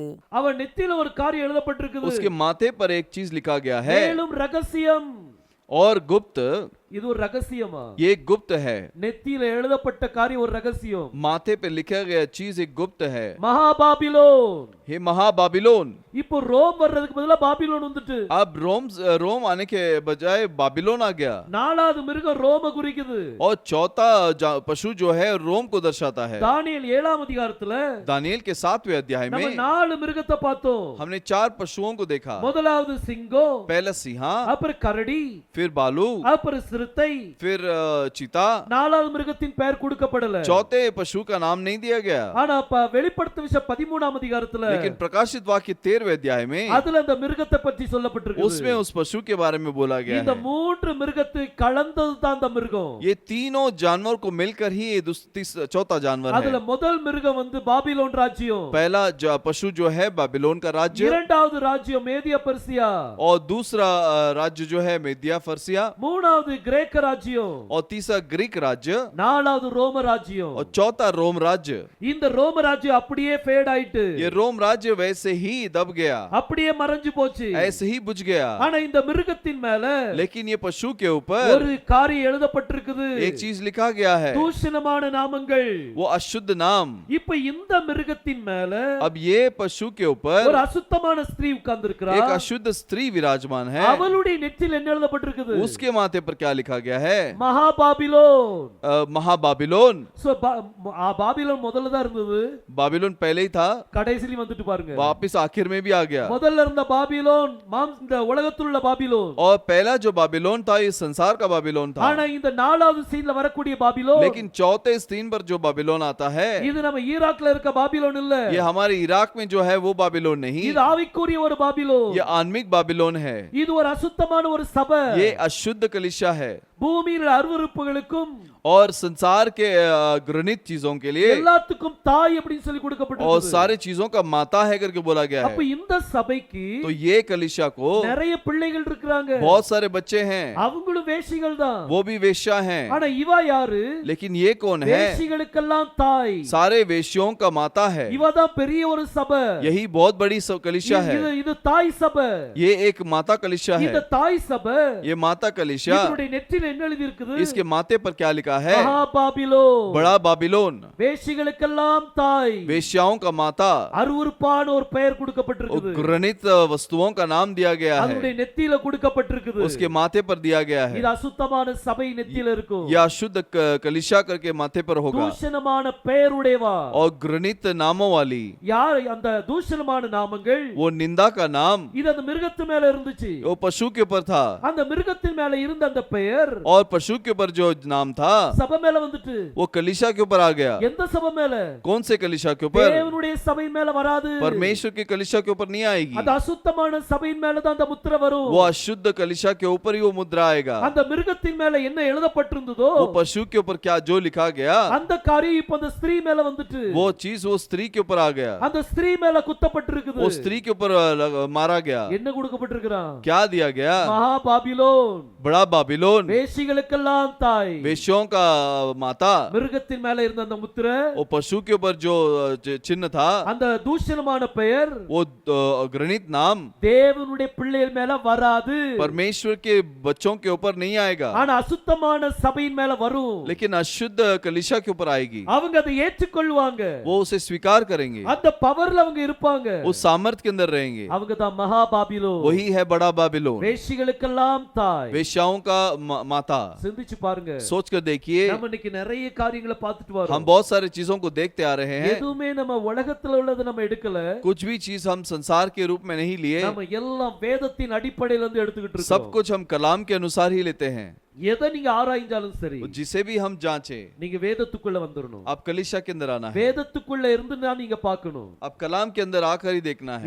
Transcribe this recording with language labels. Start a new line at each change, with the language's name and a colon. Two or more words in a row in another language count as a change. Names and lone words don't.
Tamil: அவன் நெத்தியில ஒரு காரியம் எழுதப்பட்டிருக்குது.
Hindi: उसके माथे पर एक चीज लिखा गया है
Tamil: மேலும் ரகசியம்.
Hindi: और गुप्त।
Tamil: இது ஒரு ரகசியமா?
Hindi: ये गुप्त है।
Tamil: நெத்தியில எழுதப்பட்ட காரியம் ஒரு ரகசியம்.
Hindi: माथे पे लिखा गया चीज एक गुप्त है।
Tamil: மகாபாபிலோன்.
Hindi: हे महाबाबिलोन।
Tamil: இப்போ ரோம் வர்றதுக்கு பதிலா பாபிலோன் வந்துட்டு.
Hindi: अब रोम आने के बजाय बाबिलोन आ गया।
Tamil: நாலாவது மிருகம் ரோம குறிக்குது.
Hindi: और चौथा पशु जो है रोम को दर्शाता है।
Tamil: தானியேல் 7ஆம் அதிகாரத்துல
Hindi: दानियेल के 7वें अध्याय
Tamil: நம்ம
Hindi: में
Tamil: 4 மிருகத்தை பார்த்தோம்.
Hindi: हमने 4 पशुओं को देखा।
Tamil: முதலாவது சிங்கம்,
Hindi: पहला सिंहा,
Tamil: அப்புறம் கரடி,
Hindi: फिर बालू,
Tamil: அப்புறம் சிறுத்தை.
Hindi: फिर चीता।
Tamil: நாலாவது மிருகத்தின் பெயர் கொடுக்கப்படல.
Hindi: चौथे पशु का नाम नहीं दिया गया।
Tamil: ஆனா வெளிப்படுத்தின விசேஷம் 13ஆம் அதிகாரத்துல
Hindi: लेकिन प्रकाशित वाक्य 13वें अध्याय में
Tamil: அதுல அந்த மிருகத்தை பற்றி சொல்லப்பட்டிருக்கு.
Hindi: उसमें उस पशु के बारे में बोला गया
Tamil: இந்த
Hindi: है।
Tamil: மூன்று மிருகத்தை கலந்தது தான் அந்த மிருகம்.
Hindi: ये तीनों जानवर को मिलकर ही ये चौथा जानवर
Tamil: அதுல
Hindi: है।
Tamil: முதல் மிருகம் பாபிலோன் ராஜ்யம்.
Hindi: पहला पशु जो है बाबिलोन का राज्य।
Tamil: இரண்டாவது ராஜ்யம் மேதியா பெர்சியா.
Hindi: और दूसरा राज्य जो है मेदिया फर्सिया।
Tamil: மூணாவது கிரேக்க ராஜ்யம்.
Hindi: और तीसरा ग्रीक राज्य।
Tamil: நாலாவது ரோம ராஜ்யம்.
Hindi: और चौथा रोम राज्य।
Tamil: இந்த ரோம ராஜ்யம் அப்படியே ஃபேட் ஆயிட்டு.
Hindi: ये रोम राज्य वैसे ही दब गया,
Tamil: அப்படியே மறைஞ்சு போச்சு.
Hindi: ऐसे ही बुझ गया।
Tamil: ஆனா இந்த மிருகத்தின் மேல
Hindi: लेकिन ये पशु के ऊपर
Tamil: ஒரு காரியம் எழுதப்பட்டிருக்குது.
Hindi: एक चीज लिखा गया है,
Tamil: தூஷணமான நாமங்கள்.
Hindi: वो अशुद्ध नाम।
Tamil: இப்ப இந்த மிருகத்தின் மேல
Hindi: अब ये पशु के ऊपर
Tamil: ஒரு அசுத்தமான ஸ்திரீ உட்கார்ந்திருக்கிறா.
Hindi: एक अशुद्ध स्त्री विराजमान है।
Tamil: அவளுடைய நெற்றியில் என்ன எழுதப்பட்டிருக்குது?
Hindi: उसके माथे पर क्या लिखा गया है?
Tamil: மகாபாபிலோன்.
Hindi: महाबाबिलोन।
Tamil: சோ பாபிலோன் முதல்ல தான் இருந்தது.
Hindi: बाबिलोन पहले ही था,
Tamil: கடைசில வந்துட்டு பாருங்க.
Hindi: वापस आखिर में भी आ गया।
Tamil: முதல்ல இருந்த பாபிலோன் இந்த உலகத்தில் உள்ள பாபிலோன்.
Hindi: और पहला जो बाबिलोन था ये संसार का बाबिलोन था।
Tamil: ஆனா இந்த நாலாவது சீன்ல வரக்கூடிய பாபிலோன்,
Hindi: लेकिन चौथे स्क्रीन पर जो बाबिलोन आता है
Tamil: இது நம்ம ஈராக்ல இருக்க பாபிலோன் இல்ல.
Hindi: ये हमारे इराक में जो है वो बाबिलोन नहीं,
Tamil: இது ஆவிக்குரிய ஒரு பாபிலோன்.
Hindi: ये आत्मिक बाबिलोन है।
Tamil: இது ஒரு அசுத்தமான ஒரு சபை.
Hindi: ये अशुद्ध कलीसिया है।
Tamil: பூமியின் அருவருப்புகளுக்கும்
Hindi: और संसार के घृणित चीजों के लिए
Tamil: எல்லாத்துக்கும் தாய் அப்படினு சொல்லி
Hindi: और
Tamil: கொடுக்கப்பட்டிருக்கு.
Hindi: सारे चीजों का माता है करके बोला गया
Tamil: அப்ப
Hindi: है।
Tamil: இந்த சபைக்கு
Hindi: तो ये कलीसिया को
Tamil: நிறைய பிள்ளைகள் இருக்காங்க.
Hindi: बहुत सारे बच्चे हैं,
Tamil: அவங்களும் வேசிகள் தான்.
Hindi: वो भी वेश्या हैं।
Tamil: ஆனா இவ யாரு?
Hindi: लेकिन ये कौन है?
Tamil: வேசிகளுக்கெல்லாம் தாய்.
Hindi: सारे वेश्यों का माता है।
Tamil: இவ தான் பெரிய ஒரு சபை.
Hindi: यही बहुत बड़ी कलीसिया है।
Tamil: இது தாய் சபை.
Hindi: ये एक माता कलीसिया है।
Tamil: இந்த தாய் சபை,
Hindi: ये माता कलीसिया,
Tamil: இதனுடைய நெற்றியில என்ன எழுதி இருக்குது?
Hindi: इसके माथे पर क्या लिखा है?
Tamil: மகாபாபிலோன்.
Hindi: बड़ा बाबिलोन,
Tamil: வேசிகளுக்கெல்லாம் தாய்.
Hindi: वेश्याओं का माता।
Tamil: அருவருப்பான ஒரு பெயர் கொடுக்கப்பட்டிருக்குது.
Hindi: घृणित वस्तुओं का नाम दिया गया है,
Tamil: அதனுடைய நெத்தியில கொடுக்கப்பட்டிருக்குது.
Hindi: उसके माथे पर दिया गया है।
Tamil: இது அசுத்தமான சபை நெத்தியில இருக்கும்.
Hindi: यह अशुद्ध कलीसिया करके माथे पर होगा।
Tamil: தூஷணமான பெயருடையவா.
Hindi: और घृणित नामों वाली,
Tamil: யார் அந்த தூஷணமான நாமங்கள்?
Hindi: वो निंदा का नाम
Tamil: இது அந்த மிருகத்து மேல இருந்துச்சு.
Hindi: वो पशु के ऊपर था।
Tamil: அந்த மிருகத்தின் மேல இருந்த அந்த பெயர்
Hindi: और पशु के ऊपर जो नाम था
Tamil: சபை மேல வந்துட்டு.
Hindi: वो कलीसिया के ऊपर आ गया।
Tamil: எந்த சபை மேல?
Hindi: कौन से कलीसिया के ऊपर?
Tamil: தேவனுடைய சபை மேல வராது.
Hindi: परमेश्वर की कलीसिया के ऊपर नहीं आएगी।
Tamil: அந்த அசுத்தமான சபையின் மேல தான் அந்த முத்திரை வரும்.
Hindi: वो अशुद्ध कलीसिया के ऊपर ही वो मुद्रा आएगा।
Tamil: அந்த மிருகத்தின் மேல என்ன எழுதப்பட்டிருந்ததோ
Hindi: वो पशु के ऊपर क्या जो लिखा गया
Tamil: அந்த காரியம் இப்ப அந்த ஸ்திரீ மேல வந்துட்டு.
Hindi: वो चीज वो स्त्री के ऊपर आ गया।
Tamil: அந்த ஸ்திரீ மேல குத்தப்பட்டிருக்குது.
Hindi: वो स्त्री के ऊपर मारा गया।
Tamil: என்ன கொடுக்கப்பட்டிருக்கிறான்?
Hindi: क्या दिया गया?
Tamil: மகா பாபிலோன்,
Hindi: बड़ा बाबिलोन,
Tamil: வேசிகளுக்கெல்லாம் தாய்।
Hindi: वेश्यों का माता।
Tamil: மிருகத்தின் மேல இருந்த அந்த முத்திரை,
Hindi: वो पशु के ऊपर जो चिन्ह था,
Tamil: அந்த தூஷணமான பெயர்,
Hindi: वो घृणित नाम
Tamil: தேவனுடைய பிள்ளைகள் மேல வராது.
Hindi: परमेश्वर के बच्चों के ऊपर नहीं आएगा,
Tamil: ஆனா அசுத்தமான சபையின் மேல வரும்.
Hindi: लेकिन अशुद्ध कलीसिया के ऊपर आएगी।
Tamil: அவங்க அதை ஏற்றுக்கொள்வாங்க,
Hindi: वो उसे स्वीकार करेंगे,
Tamil: அந்த பவர்ல அவங்க இருப்பாங்க,
Hindi: उस सामर्थ के अंदर रहेंगे।
Tamil: அவங்க தான் மகா பாபிலோன்,
Hindi: वही है बड़ा बाबिलोन,
Tamil: வேசிகளுக்கெல்லாம் தாய்।
Hindi: वेश्याओं का माता।
Tamil: சிந்திச்சு பாருங்க,
Hindi: सोच कर देखिए,
Tamil: நம்ம இன்னைக்கு நிறைய காரியங்களை பார்த்துட்டு வரோம்.
Hindi: हम बहुत सारी चीजों को देखते आ रहे हैं।
Tamil: எதுவுமே நம்ம உலகத்துல உள்ளதை நம்ம எடுக்கல,
Hindi: कुछ भी चीज हम संसार के रूप में नहीं लिए,
Tamil: நம்ம எல்லாம் வேதத்தின் அடிப்படையில இருந்து எடுத்துக்கிட்டு
Hindi: सब
Tamil: இருக்கோம்.
Hindi: कुछ हम कलाम के अनुसार ही लेते हैं।
Tamil: எதை நீங்க ஆராய்ஞ்சாலும் சரி,
Hindi: जिसे भी हम जांचे,
Tamil: நீங்க வேதத்துக்குள்ள வந்துடணும்.
Hindi: आप कलीसिया के अंदर आना है,
Tamil: வேதத்துக்குள்ள இருந்து தான் நீங்க பார்க்கணும்.
Hindi: आप कलाम के अंदर आकर ही देखना है।